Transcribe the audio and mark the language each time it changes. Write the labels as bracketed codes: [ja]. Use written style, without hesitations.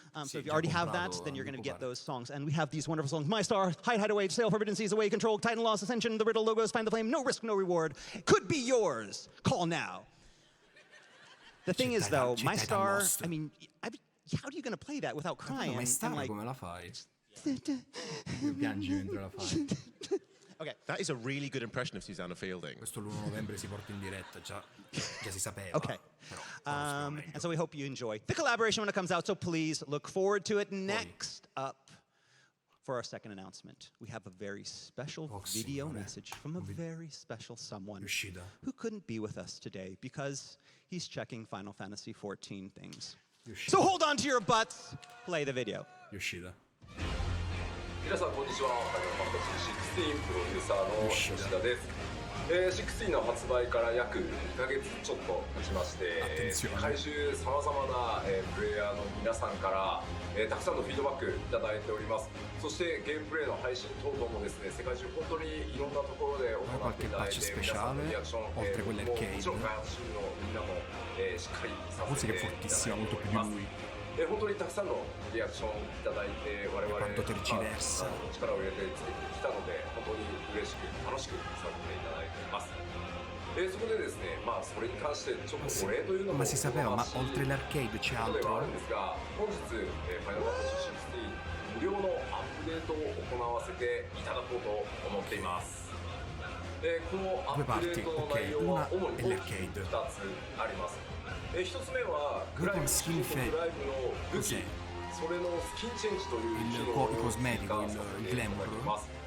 [en] So if you already have that, then you're going to get those songs. And we have these wonderful songs: My Star, Hide, Hideaway, Sail, Forbidden Seas, Away, Control, Titan Lost, Ascension, The Riddle, Logos, Find the Flame, No Risk, No Reward. Could be yours. Call now. The thing is, though, My Star, I mean, how are you going to play that without crying? [it] Ma Star come la fai? Piangi mentre la fai. [en] Okay. That is a really good impression of Susanna Fielding. [it] Questo l'1 novembre si porta in diretta, già si sapeva. [en] Okay. And so we hope you enjoy the collaboration when it comes out, so please look forward to it. Next up, for our second announcement, we have a very special video message from a very special someone who couldn't be with us today because he's checking Final Fantasy XIV things. So hold on to your butts, play the video. Yoshida. [ja] 皆さんこんにちは。ファイナルファンタジー16プロデューサーの吉田です。 16の発売から約2ヶ月ちょっと経ちまして、世界中さまざまなプレイヤーの皆さんからたくさんのフィードバックいただいております。そしてゲームプレイの配信等々もですね、世界中本当にいろんなところで行っていただいて、皆さんのリアクション、もちろん開発チームのみんなもしっかりさせていただいております。本当にたくさんのリアクションいただいて我々力を入れて作ってきたので本当に嬉しく楽しくさせていただいています。そこでですね、まあそれに関してちょっとお礼というのも [it] Ma si sapeva, ma oltre l'arcade c'è altro? [ja] あるんですが、本日ファイナルファンタジー16無料のアップデートを行わせていただこうと思っています。このアップデートの内容は主に大きく2つあります。一つ目はグライムスキンフェイブの武器、それのスキンチェンジという機能を追加させていただいております。